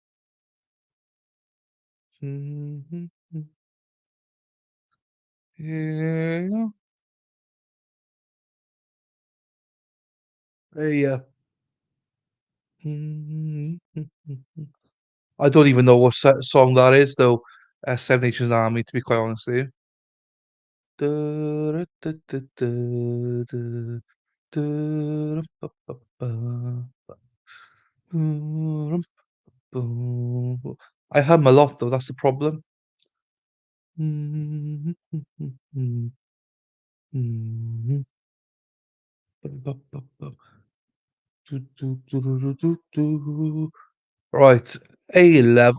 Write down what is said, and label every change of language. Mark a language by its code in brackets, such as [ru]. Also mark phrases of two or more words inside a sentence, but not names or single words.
[en] Mhm. Yeah. Hey, mhm. I don't even know what song that is, though. Seven Nations Army, to be quite honest with you. Du-du-du-du-du-du. Du-ru-ba-ba-ba. Du-rum-bum. I hum a lot, though. That's the problem. Right. Hey, love.